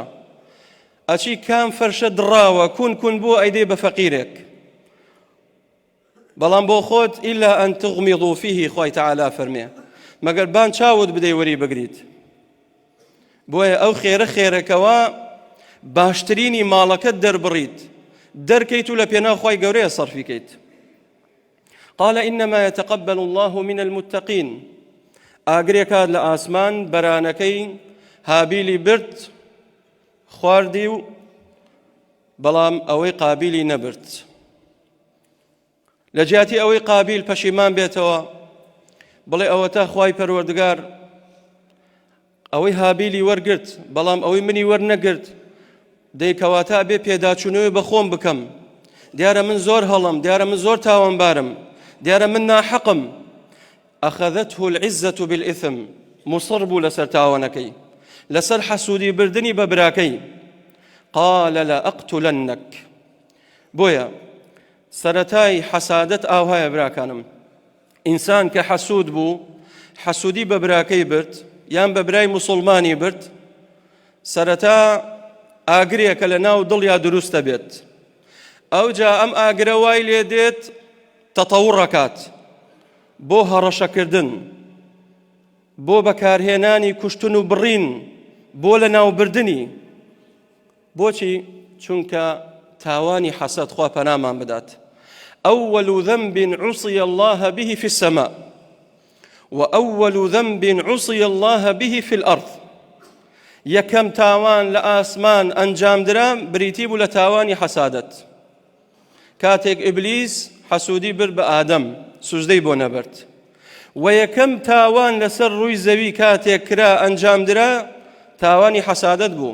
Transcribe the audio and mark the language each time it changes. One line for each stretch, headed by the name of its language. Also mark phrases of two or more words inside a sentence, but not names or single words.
Central Kurdish: ئەچی کام فەرشە دڕاوە کون بووە ئەیدەی بە فەقیرێک، بەڵام بۆ خۆت
Arabic: ئیلا ئەن تغمیضوا فیه،
Central Kurdish: خوای تەعالا فەرمێ، مەگەر بان چاوت بدەی وەری بگریت. بۆیە ئەو خێرەکەوە باشترینی ماڵەکەت دەربڕیت، دەرکەیت و لە پێناو خی گەورەیە سەرفیکەیت.
Arabic: قال إنما يتقبل الله من المتقين.
Central Kurdish: ئاگرێکات لە ئاسمان بەرانەکەی هابیلی برد خواردی و بەڵام ئەوەی قابیلی نەبرد. لە جیاتی ئەوەی قابیل پەشیمان بێتەوە بڵێ ئەوە تا خوای پەروەردگار ئەوەی هابیلی وەرگرت بەڵام ئەوەی منی وەرنەگرت دەیکەواتە بێ پێداچوونەوەی بە خۆم بکەم، دیارە من زۆر هەڵم، دیارە من زۆر تاوانبارم، دیارە من ناحەقم.
Arabic: أخذته العزة بالإثم،
Central Kurdish: مصر بوو لەسەر تاوانەکەی، لەسەر حەسوودی بردنی بە براکەی.
Arabic: قال لأقتلنك.
Central Kurdish: بۆیە سەرەتای حەسادەت ئاوهایە براکانم، ئینسان کە حەسوود بوو، حەسوودی بە براکەی برد یان بە برای موسڵمانی برد، سەرەتا ئاگرێکە لە ناو دڵیا دروستە بێت. ئەوجا ئەم ئاگرە وای لێ دێت تەتەوڕەکات بۆ هەڕەشەکردن، بۆ بەکارهێنانی کوشتن و بڕین، بۆ لە ناوبردنی. بۆچی؟ چونکە تاوانی حەسەد خوا پەنامان بدات.
Arabic: أول ذنب عصي الله به في السماء وأول ذنب عصي الله به في الأرض.
Central Kurdish: یەکەم تاوان لە ئاسمان ئەنجام درا بریتی بوو لە تاوانی حەسادەت. کاتێک ئیبلیس حەسوودی برد بە ئادەم سوزدەی بۆ نەبرد، و یەکەم تاوان لەسەر ڕووی زەوی کاتێک کرا ئەنجام درا تاوانی حەسادەت بوو.